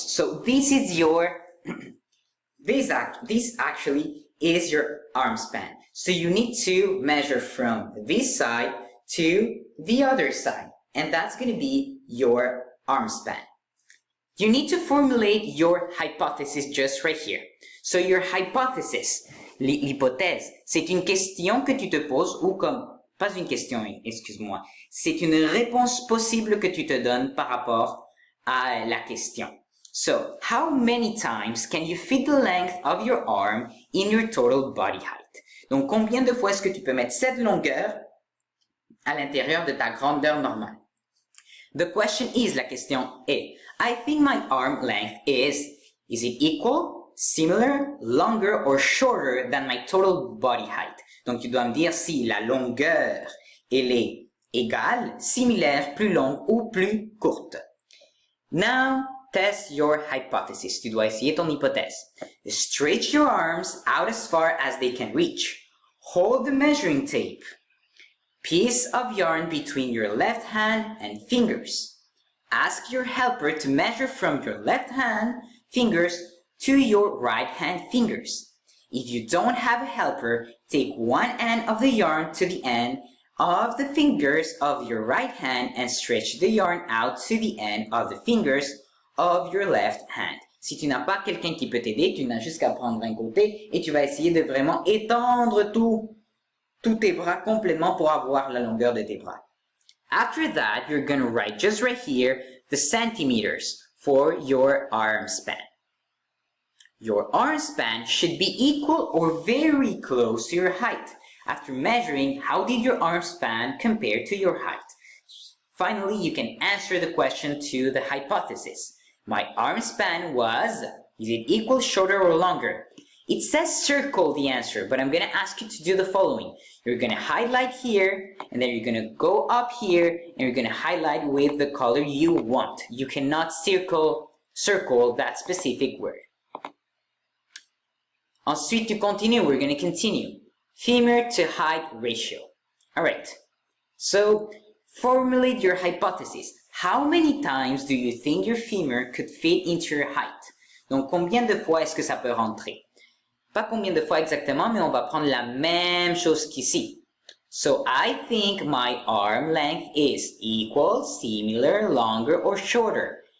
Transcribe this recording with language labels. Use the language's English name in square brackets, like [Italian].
[English] So this is your, this actually is your arm span. So you need to measure from this side to the other side. And that's going to be your arm span. You need to formulate your hypothesis just right here. So your hypothesis, [French] l'hypothèse, c'est une question que tu te poses ou comme, pas une question, excuse-moi, c'est une réponse possible que tu te donnes par rapport à la question. [English] So, how many times can you fit the length of your arm in your total body height? [French] Donc, combien de fois est-ce que tu peux mettre cette longueur à l'intérieur de ta grandeur normale? [English] The question is, [French] la question est, [English] I think my arm length is it equal, similar, longer, or shorter than my total body height? [French] Donc, tu dois me dire si la longueur, elle est égale, similaire, plus longue ou plus courte. [English] Now, test your hypothesis. [French] Tu dois essayer ton hypothèse. [English] Stretch your arms out as far as they can reach. Hold the measuring tape. Piece of yarn between your left hand and fingers. Ask your helper to measure from your left hand fingers to your right hand fingers. If you don't have a helper, take one end of the yarn to the end of the fingers of your right hand and stretch the yarn out to the end of the fingers of your left hand. [French] Si tu n'as pas quelqu'un qui peut t'aider, tu n'as juste qu'à prendre un côté et tu vas essayer de vraiment étendre tous tes bras complètement pour avoir la longueur de tes bras. [English] After that, you're going to write just right here the centimeters for your arm span. Your arm span should be equal or very close to your height. After measuring, how did your arm span compare to your height? Finally, you can answer the question to the hypothesis. My arm span was, is it equal, shorter, or longer? It says circle the answer, but I'm going to ask you to do the following. You're going to highlight here, and then you're going to go up here, and you're going to highlight with the color you want. You cannot circle that specific word. [French] Ensuite, tu continues. [English] We're going to continue. Femur to height ratio. All right. So, formulate your hypothesis. How many times do you think your femur could fit into your height? [French] Donc, combien de fois est-ce que ça peut rentrer? Pas combien de fois exactement, mais on va prendre la même chose qu'ici. [English] So, I think my arm length is equal, similar, longer, or shorter.